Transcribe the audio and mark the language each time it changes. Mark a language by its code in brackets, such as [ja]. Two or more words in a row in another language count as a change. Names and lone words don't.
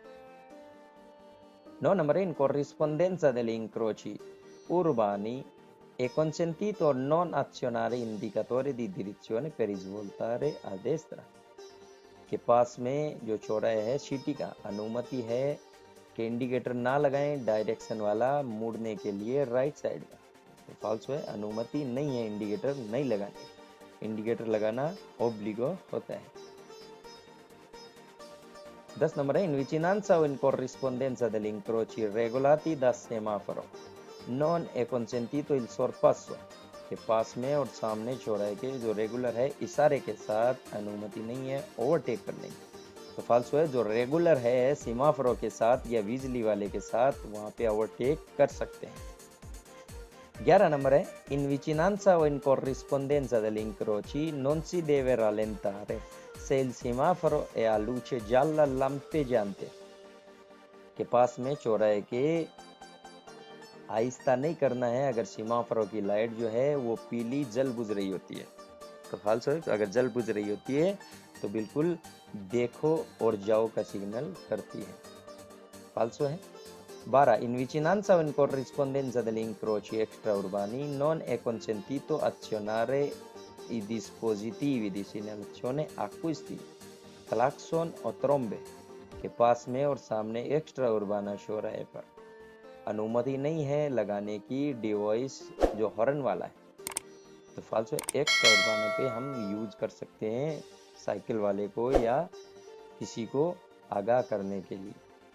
[hi] 9 नंबर है [it] in corrispondenza degli incroci urbani è consentito non azionare indicatore di direzione per svoltare a destra, [hi] के पास में जो चौराहे है सिटी का अनुमति है कि इंडिकेटर ना लगाएं डायरेक्शन वाला मुड़ने के लिए [en] right side [hi] का। तो फॉल्स है, अनुमति नहीं है इंडिकेटर नहीं लगाने, इंडिकेटर लगाना ओब्लिगो होता है। 10 नंबर है, [it] in vicinanza o in corrispondenza degli incroci regolati da semaforo non è consentito il sorpasso, [hi] के पास में और सामने चौराहे के जो रेगुलर है इशारे के साथ अनुमति नहीं है ओवरटेक करने की। तो फॉल्स है, जो रेगुलर है सीमाफोरो के साथ या बिजली वाले के साथ वहां पे ओवरटेक कर सकते हैं। 11 नंबर है, [it] in vicinanza o in corrispondenza degli incroci non si deve rallentare se il semaforo è a luce gialla lampeggiante, [hi] के पास में चौराहे के आहिस्ता नहीं करना है अगर सीमाफोरो की लाइट जो है वो पीली जल बुझ रही होती है। तो फॉल्स है, अगर जल बुझ रही होती है तो बिल्कुल देखो और जाओ का सिग्नल करती है। फॉल्स है। [it] 12 in vicinanza o in corrispondenza degli incroci extraurbani non è consentito azionare i dispositivi di segnalazione acustici, clacson o trombe, [hi] के पास में और सामने एक्स्ट्रा उर्बाना चौराहे पर अनुमति नहीं है लगाने की डिवाइस जो हॉर्न वाला है। तो फॉल्स है, एक्स्ट्रा उर्बाना पे हम यूज कर सकते हैं साइकिल वाले को या किसी को आगाह करने के लिए।